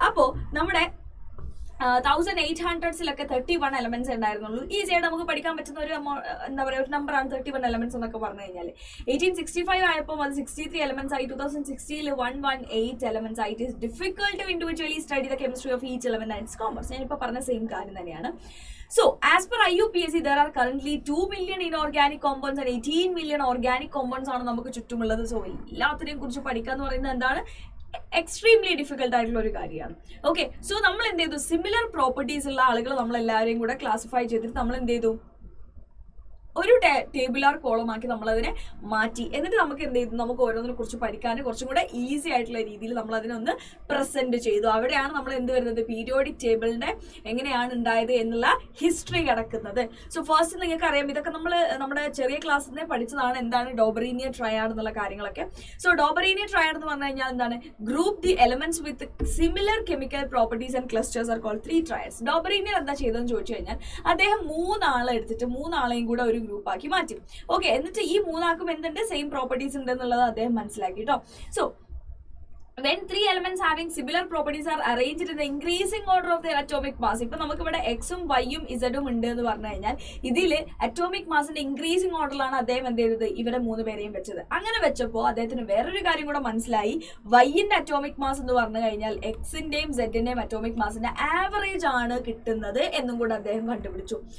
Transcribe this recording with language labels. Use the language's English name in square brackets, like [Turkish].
[Malayalam] അപ്പോൾ നമ്മുടെ 1800s 31 elements ഉണ്ടായിരുന്നുള്ളൂ. ഈസിയായിട്ട് നമുക്ക് പഠിക്കാൻ പറ്റുന്ന ഒരു എന്താ പറയുക, ഒരു നമ്പറാണ് 31 എലമെന്റ്സ് എന്നൊക്കെ പറഞ്ഞു കഴിഞ്ഞാൽ. 1865 ആയപ്പോൾ അത് 63 എലമെന്റ്സ് ആയി. 2016 118 എലമെന്റ്സ് ആയിട്ട്. [English] It is difficult to individually study the chemistry of each element and its commerce. [Malayalam] ഞാനിപ്പോൾ പറഞ്ഞ സെയിം കാര്യം തന്നെയാണ്. [English] So, as per IUPAC, there are currently 2 million inorganic compounds and 18 million organic compounds [Malayalam] ആണ് നമുക്ക് ചുറ്റുമുള്ളത്. So എല്ലാത്തിനെയും കുറിച്ച് പഠിക്കുക എന്ന് പറയുന്നത് എന്താണ്, എക്സ്ട്രീംലി ഡിഫിക്കൽട്ട് ആയിട്ടുള്ള ഒരു കാര്യമാണ്. ഓക്കെ, സോ നമ്മൾ എന്ത് ചെയ്തു, സിമിലർ പ്രോപ്പർട്ടീസ് ഉള്ള ആളുകൾ നമ്മളെല്ലാവരെയും കൂടെ ക്ലാസിഫൈ ചെയ്തിട്ട് നമ്മൾ എന്ത് ചെയ്തു, ഒരു ടേബിളാർ കോളമാക്കി നമ്മളതിനെ മാറ്റി. എന്നിട്ട് നമുക്ക് എന്ത് ചെയ്തു, നമുക്ക് ഓരോന്നിനെ കുറിച്ച് പഠിക്കാൻ കുറച്ചും കൂടെ ഈസി ആയിട്ടുള്ള രീതിയിൽ നമ്മൾ അതിനൊന്ന് പ്രസന്റ് ചെയ്തു. അവിടെയാണ് നമ്മൾ എന്ത് വരുന്നത്, പീരിയോഡിക് ടേബിളിന്റെ എങ്ങനെയാണ് ഉണ്ടായത് എന്നുള്ള ഹിസ്റ്ററി കിടക്കുന്നത്. സോ ഫസ്റ്റ് നിങ്ങൾക്ക് അറിയാം, ഇതൊക്കെ നമ്മൾ നമ്മുടെ ചെറിയ ക്ലാസ്സിൽ നിന്ന് പഠിച്ചതാണ്. എന്താണ് ഡോബറീനിയർ ട്രയാഡ് എന്നുള്ള കാര്യങ്ങളൊക്കെ. സോ ഡോബറീനിയർ ട്രയാഡ് എന്ന് പറഞ്ഞു കഴിഞ്ഞാൽ എന്താണ്, [English] Group the elements with similar chemical properties and clusters are called 3 triads. [Malayalam] ഡോബറീനിയർ എന്താ ചെയ്തതെന്ന് ചോദിച്ചു കഴിഞ്ഞാൽ, അദ്ദേഹം 3 ആളെ എടുത്തിട്ട് 3 ആളെയും കൂടെ ഒരു ഗ്രൂപ്പാക്കി മാറ്റി. ഓക്കെ, എന്നിട്ട് ഈ 3 ആൾക്കും എന്തുണ്ട്, സെയിം പ്രോപ്പർട്ടീസ് ഉണ്ട് എന്നുള്ളത് അദ്ദേഹം മനസ്സിലാക്കി കേട്ടോ. [English] So when 3 elements having similar properties are arranged in the increasing order of their atomic mass. [Malayalam] ഇപ്പൊ നമുക്ക് ഇവിടെ എക്സും വൈയും ഇസഡും ഉണ്ട് എന്ന് പറഞ്ഞു കഴിഞ്ഞാൽ ഇതിൽ അറ്റോമിക് മാസിന്റെ ഇൻക്രീസിംഗ് ഓർഡറിലാണ് അദ്ദേഹം എന്ത് ചെയ്തത്, ഇവരെ 3 പേരെയും വെച്ചത്. അങ്ങനെ വെച്ചപ്പോൾ അദ്ദേഹത്തിന് വേറൊരു കാര്യം കൂടെ മനസ്സിലായി. വൈന്റെ അറ്റോമിക് മാസ് എന്ന് പറഞ്ഞു കഴിഞ്ഞാൽ എക്സിന്റെയും സെഡിന്റെയും അറ്റോമിക് മാസിന്റെ ആവറേജ് ആണ് കിട്ടുന്നത് എന്നും കൂടെ അദ്ദേഹം കണ്ടുപിടിച്ചു.